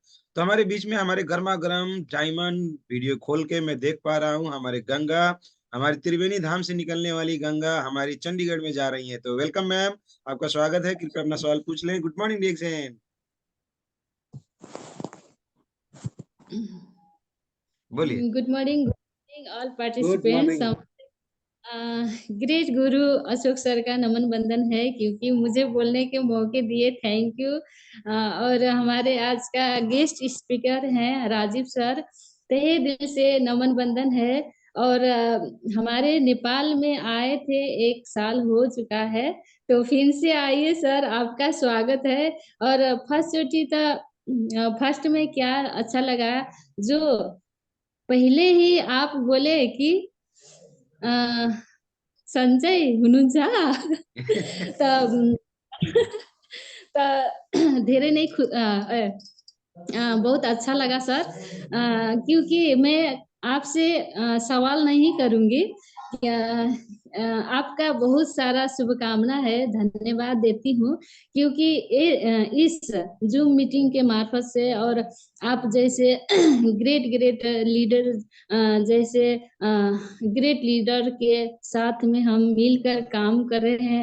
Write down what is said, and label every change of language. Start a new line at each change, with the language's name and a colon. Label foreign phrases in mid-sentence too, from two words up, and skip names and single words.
Hindi: तो हमारे बीच में हमारे गर्मा गर्म डायमंड वीडियो खोल के मैं देख पा रहा हूँ, हमारे गंगा, हमारी त्रिवेणी धाम से निकलने वाली गंगा हमारी चंडीगढ़ में जा रही है। तो
English: welcome ma'am,
Hindi: आपका स्वागत है, कृपया अपना सवाल पूछ लें।
English: good morning
Hindi: डिएक्शन, बोलिए।
English: Good morning all गुड participants. मॉर्निंग।
Hindi: ग्रेट गुरु अशोक सर का नमन बंदन है क्योंकि मुझे बोलने के मौके दिए,
English: thank you.
Hindi: और हमारे आज का
English: guest speaker
Hindi: हैं राजीव सर, तहे दिल से नमन बंदन है। और हमारे नेपाल में आए थे, 1 साल हो चुका है, तो फिर से आइए सर, आपका स्वागत है। और फर्स्ट चोटी तो फर्स्ट में क्या अच्छा लगा, जो पहिले ही आप बोले कि अ,
Nepali: सन्चै हुनुहुन्छ त त धेरै नै
Hindi: बहुत अच्छा लगा सर। क्योंकि मैं आपसे सवाल नहीं करूँगी। आपका बहुत सारा शुभकामना है, धन्यवाद देती हूँ क्योंकि इस ज़ूम मीटिंग के मार्फत से और आप जैसे
English: great leader,
Hindi: जैसे
English: great leader
Hindi: के साथ में हम मिलकर काम कर रहे हैं।